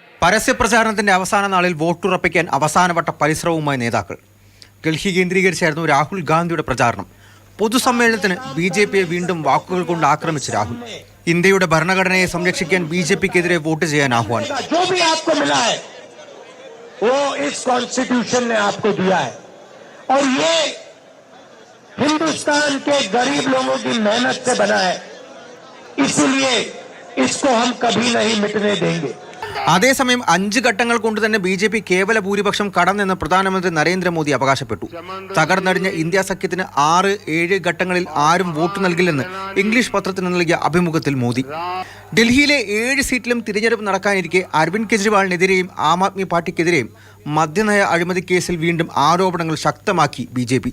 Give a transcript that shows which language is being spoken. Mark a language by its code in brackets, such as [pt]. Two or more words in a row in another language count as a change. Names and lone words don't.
[ml] പരസ്യപ്രചാരണത്തിന്റെ അവസാന നാളിൽ വോട്ടുറപ്പിക്കാൻ അവസാനവട്ട പരിശ്രമവുമായി നേതാക്കൾ. ഡൽഹി കേന്ദ്രീകരിച്ചായിരുന്നു രാഹുൽ ഗാന്ധിയുടെ പ്രചാരണം. പൊതുസമ്മേളനത്തിന് ബി.ജെ.പിയെ വീണ്ടും വാക്കുകൾ കൊണ്ട് ആക്രമിച്ച് രാഹുൽ. ഇന്ത്യയുടെ ഭരണഘടനയെ സംരക്ഷിക്കാൻ ബി.ജെ.പിക്കെതിരെ വോട്ട് ചെയ്യാൻ ആഹ്വാനം. [hi] हिंदुस्तान के गरीब लोगों की मेहनत से बना है, इसलिए इसको हम कभी नहीं मिटने देंगे. [ml] അതേസമയം 5 ഘട്ടങ്ങൾ കൊണ്ട് തന്നെ ബി.ജെ.പി കേവല ഭൂരിപക്ഷം കടന്നെന്ന് പ്രധാനമന്ത്രി നരേന്ദ്രമോദി അവകാശപ്പെട്ടു. തകർന്നടിഞ്ഞ ഇന്ത്യ സഖ്യത്തിന് 6-7 ഘട്ടങ്ങളിൽ ആരും വോട്ട് നൽകില്ലെന്ന് ഇംഗ്ലീഷ് പത്രത്തിന് നൽകിയ അഭിമുഖത്തിൽ മോദി. ഡൽഹിയിലെ 7 സീറ്റിലും തിരഞ്ഞെടുപ്പ് നടക്കാനിരിക്കെ അരവിന്ദ് കെജ്രിവാളിനെതിരെയും ആം ആദ്മി പാർട്ടിക്കെതിരെയും മദ്യനയ അഴിമതി കേസിൽ വീണ്ടും ആരോപണങ്ങൾ ശക്തമാക്കി ബി.ജെ.പി.